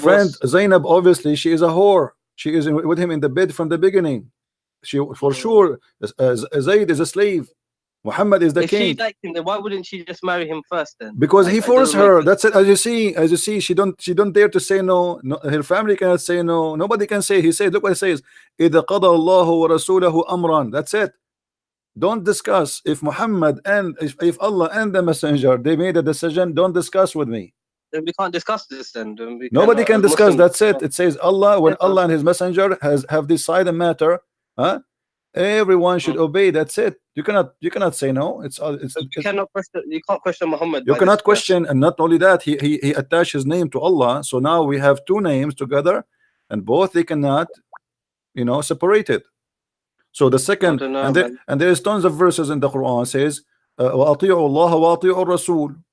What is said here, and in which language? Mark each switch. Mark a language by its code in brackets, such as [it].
[en] friend Zainab, obviously she is a whore. She is with him in the bed from the beginning. She for sure Zayd is a slave. Muhammad is the king. If she liked him, then why wouldn't she just marry him first then? Because he forced her. That's it. As you see, she don't dare to say no. Her family cannot say no. Nobody can say. He said, look what it says. [ar] إِذَا قَضَى اللَّهُ وَرَسُولَهُ أَمْرًا. [en] That's it. Don't discuss. If Muhammad and if Allah and the messenger, they made a decision, don't discuss with me. Then we can't discuss this then. Nobody can discuss. That's it. It says Allah, when Allah and his messenger have decided a matter, huh? Everyone should obey. That's it. You cannot say no. You cannot question. You can't question Muhammad. You cannot question, and not only that, he attached his name to Allah. So now we have two names together, and both they cannot, you know, separate it. So the second, and there is tons of verses in the Quran says, [ar] وأطيعوا الله وأطيعوا الرسول.